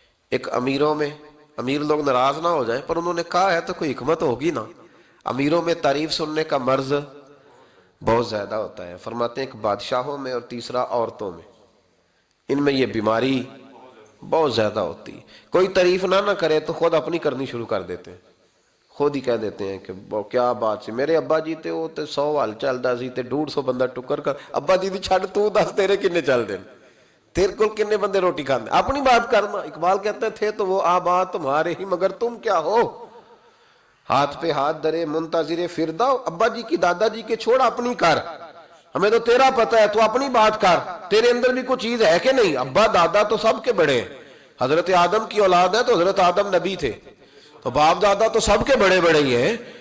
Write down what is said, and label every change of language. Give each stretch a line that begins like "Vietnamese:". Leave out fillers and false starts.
Urdu: ایک امیروں میں، امیر لوگ ناراض نہ ہو جائیں پر انہوں نے کہا ہے تو کوئی حکمت ہوگی نا. امیروں میں تعریف سننے کا مرض بہت زیادہ ہوتا ہے. فرماتے ہیں ایک بادشاہوں میں اور تیسرا عورتوں میں، ان میں یہ بیماری بہت زیادہ ہوتی ہے. کوئی تعریف نہ کرے تو خود اپنی کرنی شروع کر دیتے ہیں. خود ہی کہہ دیتے ہیں کہ
Punjabi: کیا بات سی میرے ابا جی تے وہ تے 100 حال چلدا سی تے 150 بندہ ٹکر کر. ابا جی دی چھڑ تو دس تیرے کنے چل دین، تیرے کول کنے بندے روٹی کھاندے.
Urdu: اپنی بات کرنا. اقبال کہتے تھے تو وہ آبا تمہارے ہی مگر تم کیا ہو. ہاتھ پہ ہاتھ درے منتظر فردا. ابا جی کی دادا جی کے چھوڑ اپنی کر، ہمیں تو تیرا پتہ ہے تو اپنی بات کر. تیرے اندر بھی کوئی چیز ہے کہ نہیں. ابا دادا تو سب کے بڑے ہیں. حضرت آدم کی اولاد ہے تو حضرت آدم نبی تھے تو باپ دادا تو سب کے بڑے بڑے ہی ہیں.